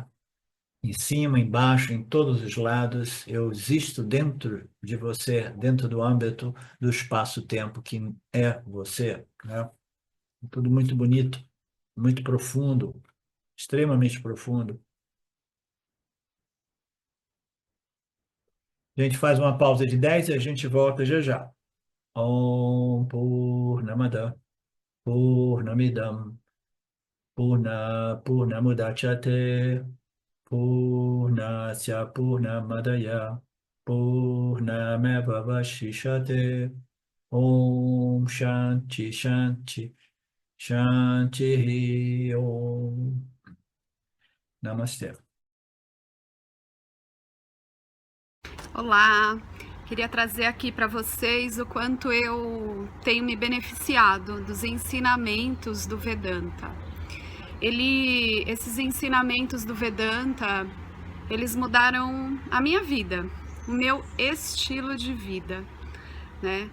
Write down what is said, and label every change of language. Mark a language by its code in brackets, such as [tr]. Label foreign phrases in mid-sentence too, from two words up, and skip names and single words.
[pt] Em cima, embaixo, em todos os lados, eu existo dentro de você, dentro do âmbito do espaço-tempo que é você, né? Tudo muito bonito, muito profundo, extremamente profundo. A gente faz uma pausa de 10 e a gente volta já já. [sa] ओम् पूर्णमदः पूर्णमिदम् पूर्णमुदच्यते पूर्णस्य पूर्णमादाय पूर्णमेवावशिष्यते ओम् शान्तिः शान्तिः शान्तिः ओम् नमस्ते. [pt] Olá, queria trazer aqui para vocês o quanto eu tenho me beneficiado dos ensinamentos do Vedanta. Esses ensinamentos do Vedanta, eles mudaram a minha vida, o meu estilo de vida, né?